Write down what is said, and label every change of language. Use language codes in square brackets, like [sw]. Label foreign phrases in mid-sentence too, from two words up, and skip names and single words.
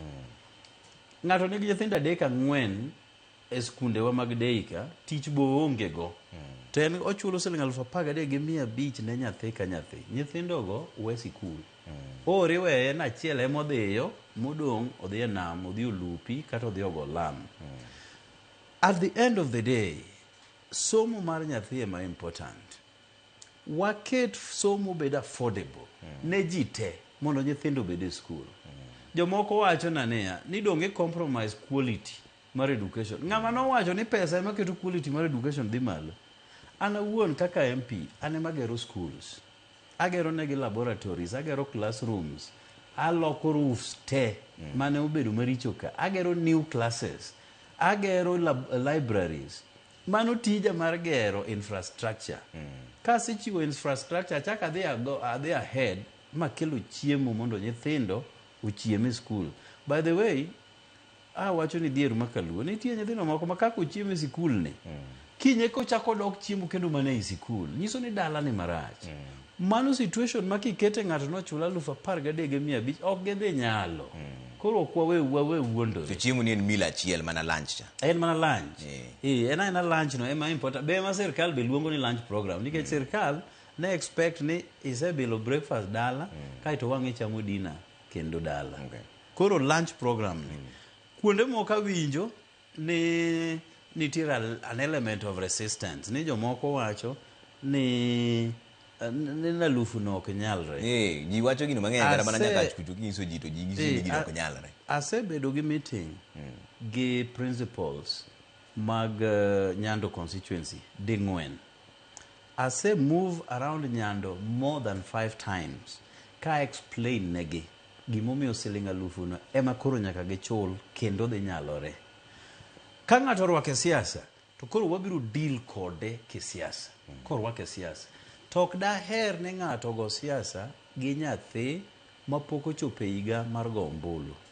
[luo] Ng'ato nigi nyithindo 3-4 e skundewa mag deika tich bo onge go. To en ochulo siling 13,500 ne nyathi ka nyathi. Nyithindogo we sikul. Ore weye na achiel emodhiyo modong' odhi e nam odhi olupi kata odhi ogo lam. [en] At the end of the day, [luo] somo mar nyathi ema important. Waket somo bed affordable ne ji te mondo nyithindo bed e skul. Jomoko wacho na niya ni donge [en] compromise quality [luo] mar education. Ng'ama nowacho ni pesa ema keto quality mar education dhi malo. An awuon kaka MP ane magero schools. Agero negi laboratories, agero classrooms, aloko roofs te mane obedo maricho ka. Agero new classes, agero libraries. Mano tija mar gero infrastructure. Kasechiwo infrastructure chaka adhi ahead makelo chiemo mondo nyithindo ochiem e school. [en] By the way, [luo] wacho ni dhier ma Kaluo nitie nyithindo moko ma kaka ochiem e sikul ni. Kinye kochako dok chiemo kendo mana e sikul. Nyiso ni dala ni marach. Mano situation ma kikete ng'ato no chula 13,500 ok gidhi nyalo. Koro kwa we wuondo. To chiemo ni en mila achiel mana lunch cha. En mana lunch. Ena lunch no ema important. Be ma sirkal be luongo ni [en] lunch program. [luo] Nikech sirkal ne expect ni isebilo breakfast dala kaito wang'e chamo dinner kendo dala. Koro [en] lunch program [luo] ni. Kuonde moko winjo ni nitiere [en] an element of resistance. [luo] Ni jomoko wacho ni nalufu no ok nyalre. Ji wacho gino mang'eny kata mana nyaka kucho kinyiso ji to ji nyiso ni gino ok nyalre. Asebedo gi meeting gi principals mag Nyando constituency ding'wen. Ase [en] move around [luo] Nyando [en] more than 5 times [luo] ka explain negi gimomiyo siling 1,000 no ema koro nyaka gichul kendo dhi nyalore. Ka ng'ato orwako siasa to koro wabiro deal kode kisiasa. Korwako siasa tok daher ni ng'ato go siasa gi nyathi mapok ochopo higa mar go ombulu.